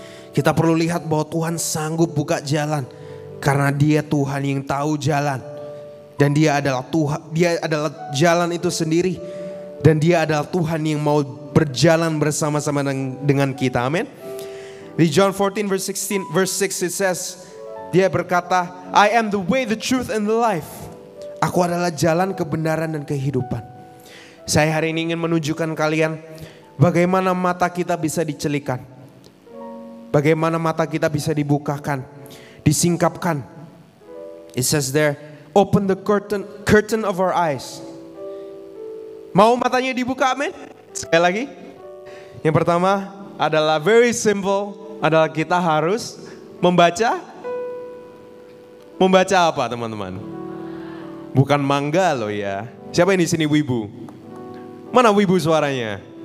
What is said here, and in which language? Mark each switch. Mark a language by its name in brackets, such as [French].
[Indonesian] Kita perlu lihat bahwa Tuhan sanggup buka jalan karena Dia Tuhan yang tahu jalan. Dan Dia adalah Tuhan, Dia adalah jalan itu sendiri. Dan Dia adalah Tuhan yang mau berjalan bersama-sama dengan kita. Amin. [English] Di John 14 verse 6 it says, [Indonesian] Dia berkata, [English] I am the way, the truth and the life. [Indonesian] Aku adalah jalan, kebenaran dan kehidupan. Saya hari ini ingin menunjukkan kalian bagaimana mata kita bisa dicelikan. Bagaimana mata kita bisa dibukakan, disingkapkan. [English] It says there, open the curtain of our eyes. [Indonesian] Mau matanya dibuka, amin? Sekali lagi. Yang pertama adalah [English] very simple, [Indonesian] adalah kita harus membaca. Membaca apa teman-teman? Bukan mangga loh ya. Siapa yang di sini wibu? Mana wibu suaranya?